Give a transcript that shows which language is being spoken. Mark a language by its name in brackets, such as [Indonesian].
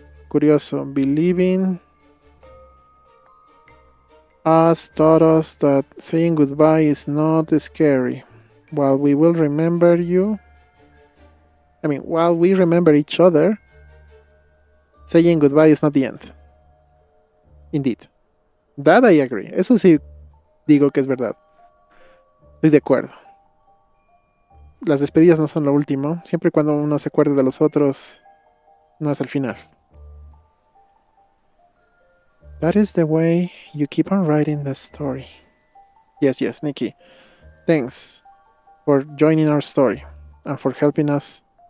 [English] Curioso, believing us taught us that saying goodbye is not scary. While we will remember you, while we remember each other, saying goodbye is not the end. Indeed. That I agree. [Spanish] Eso sí digo que es verdad. Estoy de acuerdo. Las despedidas no son lo último. Siempre y cuando uno se acuerde de los otros, no es el final. [English] That is the way you keep on writing the story. Yes, Nikki. Thanks for joining our story and for helping us.